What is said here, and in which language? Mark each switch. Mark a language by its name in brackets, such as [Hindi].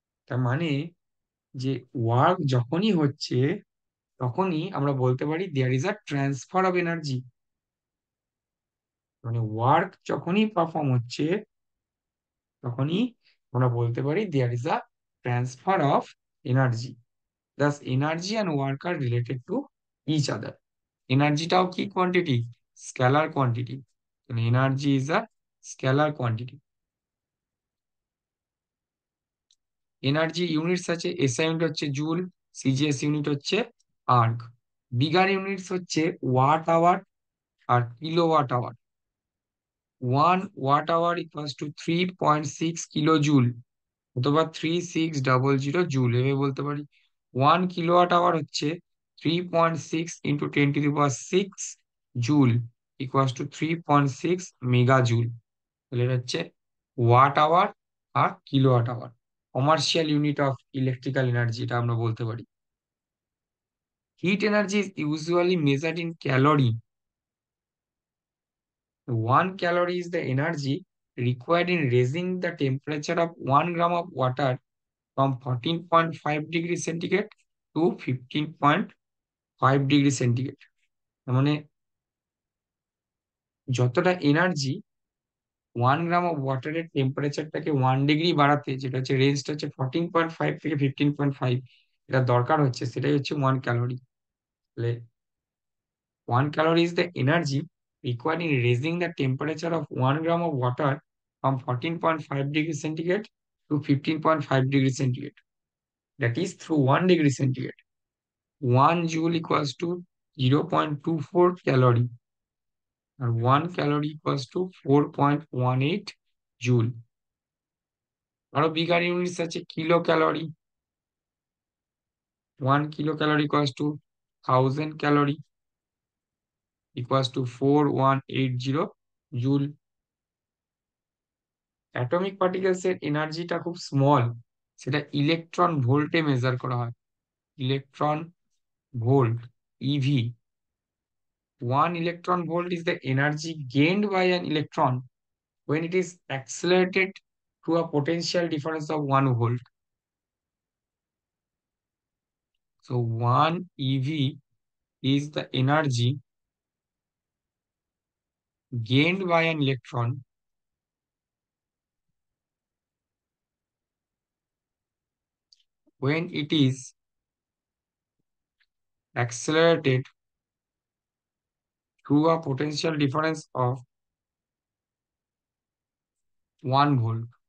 [Bangla] তার মানে যে ওয়ার্ক যখনই হচ্ছে তখনই আমরা বলতে পারি [English] There is a transfer of energy. [Bangla] মানে ওয়ার্ক যখনই পারফর্ম হচ্ছে তখনই আমরা বলতে পারি [English] There is a transfer of energy. Thus, energy and work are related to each other. Energyটাও কি quantity? Scalar quantity. Energy is a scalar quantity. [Bangla] Energy units আছে, SI unit হচ্ছে জুল, সিজিএস ইউনিট হচ্ছে erg. Bigger units হচ্ছে watt hour আর kilowatt hour. 1 watt hour equals to 3.6 kilo joule অথবা 3600 joule. এভাবে বলতে পারি 1 kilowatt hour হচ্ছে 3.6 into 10⁶ joule equals to 3.6 mega joule. তাহলে এটা হচ্ছে watt hour আর kilowatt hour. Commercial unit of electrical energy এটা আমরা বলতে পারি। [English] Heat energy is usually measured in calorie. 1 calorie is the energy required in raising the temperature of 1 gram of water from 14.5 degree centigrade to 15.5 degree centigrade। [Bangla] মানে যতটা energy 1 gram of ওয়াটারের টেম্পারেচারটাকে 1 degree বাড়াতে, যেটা হচ্ছে রেঞ্জটা হচ্ছে 14.5 থেকে 15.5, এটা দরকার হচ্ছে, সেটাই হচ্ছে 1 ক্যালোরি। [English] তাহলে 1 calorie is the energy required in raising the temperature of 1 gram of water from 14.5 degrees centigrade to 15.5 degrees centigrade. That is through 1 degree centigrade. 1 joule equals to 0.24 calorie and 1 calorie equals to 4.18 joule. [Bangla] আরো bigger units আছে kilo calorie. [English] 1 kilocalorie equals to 1000 calorie equals to 4180 joule। [Bangla] Atomic particles এর এনার্জিটা খুব small, সেটা electron ভোল্টে measure করা হয়। Electron volt, EV. [English] 1 electron volt is the energy gained by an electron when it is accelerated through a potential difference of 1 volt. So 1 ev is the energy gained by an electron when it is accelerated through a potential difference of 1 volt.